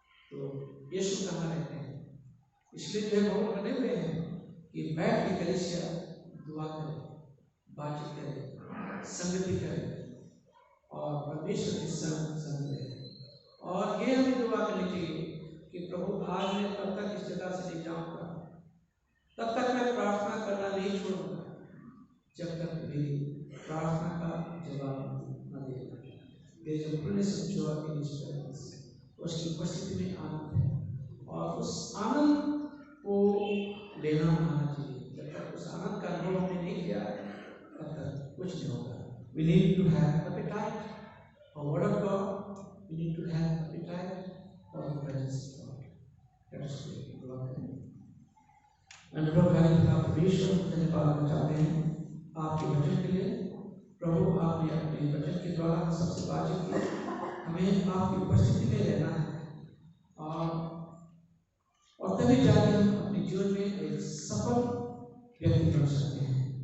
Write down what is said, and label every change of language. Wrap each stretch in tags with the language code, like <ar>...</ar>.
<hi>तो यीशु कहाँ रहते हैं? इसलिए जो है बहुत बने हुए हैं कि बैठ के कलीसिया दुआ करे, बातचीत करे, संगति करे और परमेश्वर के संग रहे। और ये हमें दुआ करनी चाहिए कि प्रभु आज मैं तब तक इस जगह से नहीं जाऊँगा, तब तक मैं प्रार्थना करना नहीं छोड़ूंगा जब तक मेरी प्रार्थना का जवाब न दे।</hi> <en>There is a fullness of joy in His presence.</en> <hi>उसकी उपस्थिति में आनंद है और उस आनंद को लेना आना चाहिए। जब तक उस आनंद का अनुभव हमने नहीं किया तब तक कुछ नहीं होगा।</hi> <en>We need to have appetite for word of God. We need to have appetite for the presence of God. That's it.</en> <hi>दुआ करें। अनुभव कार्य का परमेश्वर धन्यवाद चाहते हैं आपके वचन के लिए। प्रभु आपने अपने वचन के द्वारा सबसे बातचीत की, हमें आपकी उपस्थिति में रहना है और तभी जाके हम अपने जीवन में एक सफल व्यक्ति बन सकते हैं।</hi>